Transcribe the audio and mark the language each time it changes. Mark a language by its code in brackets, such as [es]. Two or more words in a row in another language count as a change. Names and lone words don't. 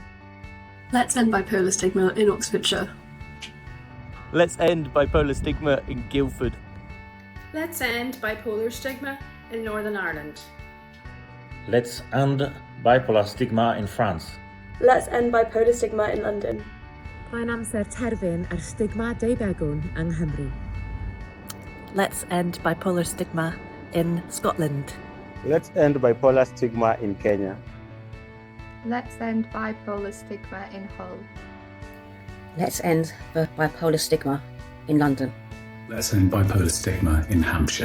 [en] Let's end bipolar stigma in Oxfordshire. Let's end bipolar stigma in Guildford. Let's end bipolar stigma in Northern Ireland. Let's end bipolar stigma in France. Let's end bipolar stigma in London. [cy] Mae'n amser terfyn ar stigma deuddegwn yng Nghymru. [en] Let's end bipolar stigma in Scotland. Let's end bipolar stigma in Kenya. Let's end bipolar stigma in Hull. Let's end the bipolar stigma in London. Let's end bipolar stigma in Hampshire.